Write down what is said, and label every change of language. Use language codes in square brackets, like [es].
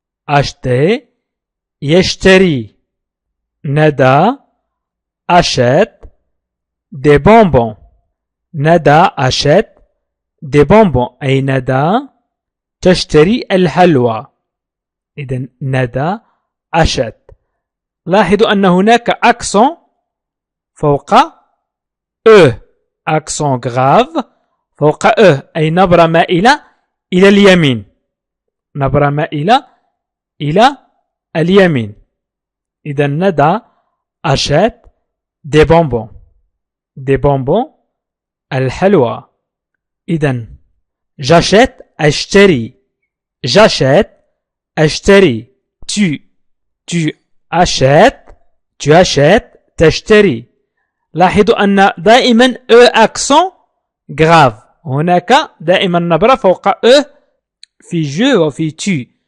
[fr] acheter [ar] يشتري. [fr] ندى achète des bonbons. [ar] ندى [fr] achète des bonbons، [ar] أي ندى تشتري الحلوى. إذن ندى achète. لاحظوا أن هناك accent فوق accent grave فوق أي نبرة مائلة إلى اليمين. نبرة مائلة إلى اليمين. [fr] إذا ندى achète des bonbons. des bonbons [ar] الحلوى. إذا [fr] j'achète [ar] أشتري. [fr] j'achète [ar] أشتري. [fr] tu achètes [ar] تشتري. لاحظوا أن دائما [fr] accent grave. [ar] هناك دائما نبرة فوق في je وفي tu.